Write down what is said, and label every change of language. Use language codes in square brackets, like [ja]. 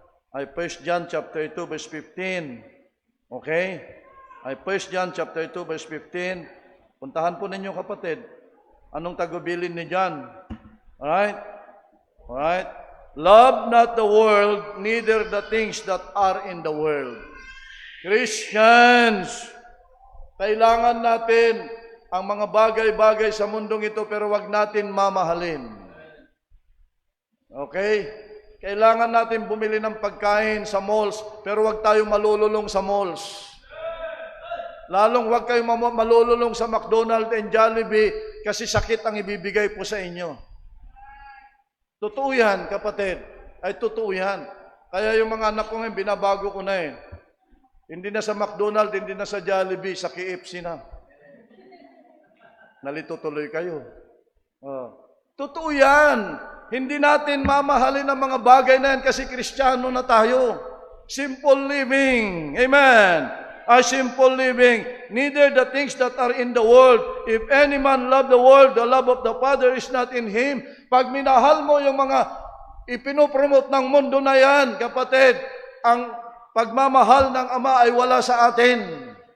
[en] Ay 1 John chapter 2 verse 15. Okay? [tl] Ay 1 John chapter 2 verse 15. Puntahan po ninyo, kapatid. Anong tagubilin ni John? Alright? Alright? [en] Love not the world, neither the things that are in the world. [tl] Christians, kailangan natin ang mga bagay-bagay sa mundong ito, pero wag natin mamahalin. Okay? Kailangan natin bumili ng pagkain sa malls, pero wag tayong malululong sa malls. Lalong wag kayong malululong sa McDonald's and Jollibee kasi sakit ang ibibigay po sa inyo. Totoo yan, kapatid. Ay totoo yan. Kaya yung mga anak ko ngayon, binabago ko na eh. Hindi na sa McDonald's, hindi na sa Jollibee, sa KFC na. Nalito tuloy kayo. Totoo yan. Hindi natin mamahalin ang mga bagay na yan kasi Kristiyano na tayo. [en] Simple living. Amen. A simple living. Neither the things that are in the world. If any man love the world, the love of the Father is not in him. [tl] Pag minahal mo yung mga ipinopromote ng mundo na yan, kapatid, ang pagmamahal ng Ama ay wala sa atin.